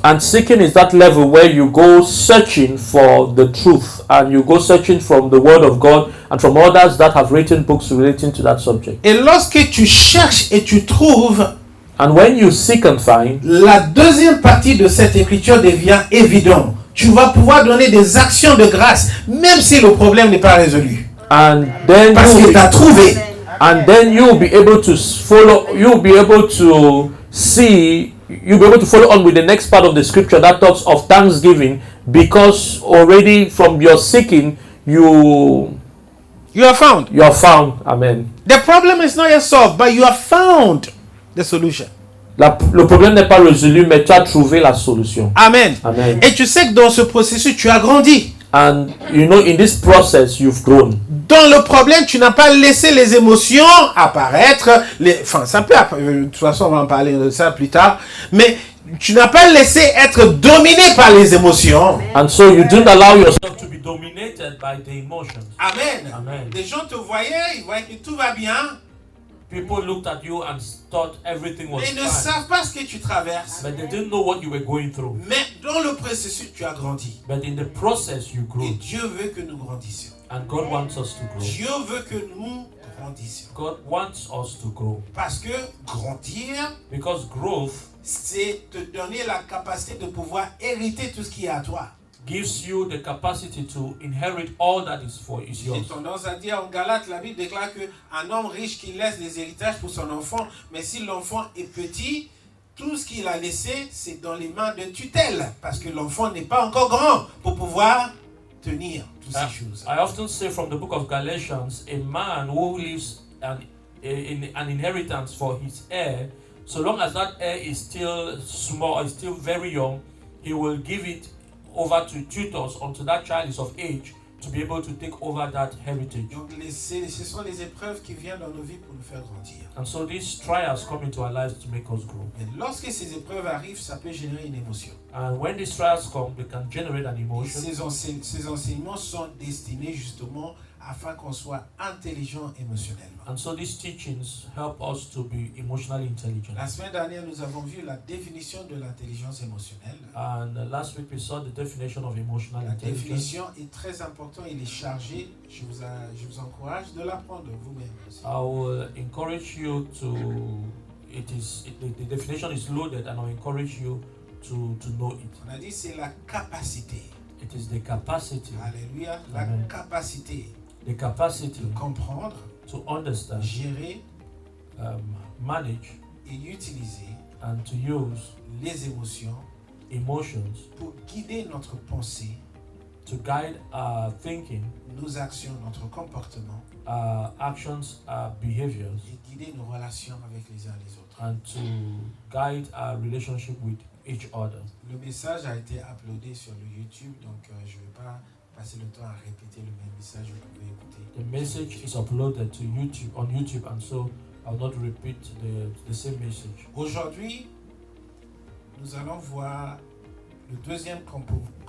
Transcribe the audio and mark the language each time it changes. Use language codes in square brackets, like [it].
[en] And seeking is that level where you go searching for the truth and you go searching from the word of God and from others that have written books relating to that subject. [fr] Et lorsque tu cherches et tu trouves, [en] And when you seek and find, [fr] la deuxième partie de cette écriture devient évidente. Tu vas pouvoir donner des actions de grâce, même si le problème n'est pas résolu. [en] and then [fr] Parce qu'il t'a trouvé. [en] and then you'll be able to follow. You'll be able to see. You'll be able to follow on with the next part of the scripture that talks of thanksgiving, because already from your seeking, you are found. are found. Amen. The problem is not yet solved, but you have found the solution. [fr] Le problème n'est pas résolu, mais tu as trouvé la solution. Amen. Amen. Et tu sais que dans ce processus, tu as grandi. [en] And you know, in this process, you've grown. [fr] Dans le problème, tu n'as pas laissé les émotions apparaître. Enfin, ça peut apparaître. De toute façon, on va en parler de ça plus tard. Mais tu n'as pas laissé être dominé par les émotions. [en] And so you didn't allow yourself to be dominated by the emotions. Amen. Amen. [fr] Les gens te voyaient, ils voyaient que tout va bien. [en] People looked at you and thought everything was [fr] Mais ils ne [en] fine. [fr] savent pas ce que tu traverses. [en] But they didn't know what you were going through. [fr] Mais dans le processus, tu as grandi. [en] But in the process, you [fr] Et [en] grew. [fr] Dieu veut que nous grandissions. [en] And God wants us to grow. [fr] Dieu veut que nous grandissions. [en] God wants us to grow. [fr] Parce que grandir, [en] Because growth [fr] c'est te donner la capacité de pouvoir hériter tout ce qui est à toi. [en] gives you the capacity to inherit all that is [fr] J'ai [en] yours. [fr] tendance à dire en Galates, la Bible déclare qu'un homme riche qui laisse des héritages pour son enfant, mais si l'enfant est petit, tout ce qu'il a laissé, c'est dans les mains de tutelle, parce que l'enfant n'est pas encore grand pour pouvoir tenir toutes ces choses. [en] I often say from the book of Galatians, a man who leaves an inheritance for his heir, so long as that heir is still small, is still very young, he will give it over to tutors until that child is of age to be able to take over that heritage. [fr] Donc ce sont les épreuves qui viennent dans nos vies pour nous faire grandir. [en] And so these trials come into our lives to make us grow. [fr] Et lorsque ces épreuves arrivent, ça peut générer une émotion. [en] And when these trials come, they can generate an [fr] Et [en] emotion. [fr] ces enseignements sont destinés justement afin qu'on soit intelligent émotionnellement. [en] And so these teachings help us to be emotionally intelligent. [fr] La semaine dernière, nous avons vu la définition de l'intelligence émotionnelle. [en] And last week we saw the definition of emotional [fr] La [en] intelligence. [fr] définition est très importante, il est chargé. Je vous encourage de l'apprendre vous-même aussi. [en] I will encourage you to. The definition is loaded, and I'll encourage you to know it. [fr] On a dit c'est la capacité. [en] It is the capacity. [fr] Alléluia. La [en] Amen. [fr] capacité [en] The capacity [fr] de comprendre, [en] to understand, [fr] gérer [en] manage, [fr] et utiliser [en] and to use [fr] les émotions [en] emotions [fr] pour guider notre pensée, [en] to guide our thinking, [fr] nos actions, notre comportement [en] our actions, our behaviors, [fr] et guider nos relations avec les uns les autres. [en] and to guide our relationship with each other. [fr] Le message a été uploadé sur le YouTube, donc je ne vais pas passer le temps à répéter le même message, vous pouvez écouter. [en] The message is uploaded to YouTube on YouTube, and so I'll not repeat the same message. [fr] Aujourd'hui, nous allons voir le deuxième component.